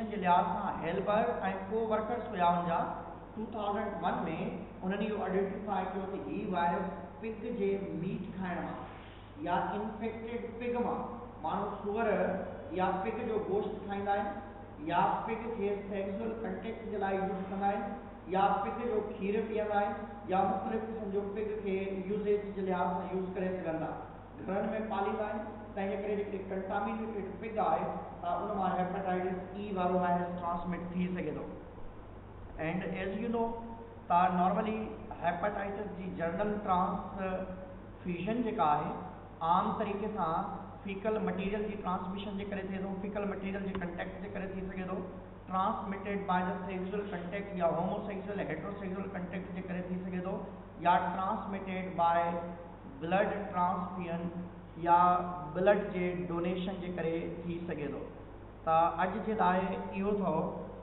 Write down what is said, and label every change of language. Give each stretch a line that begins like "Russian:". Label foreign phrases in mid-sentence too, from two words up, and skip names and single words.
Sindhi: जे लिहाज़ सां हेल्पर ऐं को वर्कर्स हुया हुनजा 2001 में उन्हनि इहो आइडेंटिफाई कयो त ही वायरस पिग जे मीट खाइण मां या इन्फेक्टेड पिग मां, माण्हू सूअर या पिग जो गोश्त खाईंदा आहिनि या पिग खे
English: sexual contact
Sindhi: जे लाइ यूज़ कंदा आहिनि या पिग जो खीर पीअंदा आहिनि या मुख़्तलिफ़ क़िस्म जो पिग खे यूज़ेज जे लिहाज़ सां यूज़ करे सघनि था। घरनि में पालींदा आहिनि, तंहिंजे करे जेके कंटामिनेटेड पिग आहे त उन मां
English: hepatitis E
Sindhi: वारो वायरस ट्रांसमिट थी सघे थो।
English: and as you know
Sindhi: त नॉर्मली हेपेटाइटिस जी
English: general transfusion
Sindhi: जेका आहे आम तरीक़े सां
English: faecal material
Sindhi: जी ट्रांसमिशन जे करे थिए थो,
English: faecal material
Sindhi: जे कंटेक्ट जे करे थी सघे थो,
English: transmitted by the sexual contact
Sindhi: या
English: homosexual heterosexual contact
Sindhi: जे करे थी सघे थो, या
English: transmitted by blood transfusion
Sindhi: या ब्लड जे डोनेशन जे करे थी सघे थो। त अॼु जे लाइ इहो अथव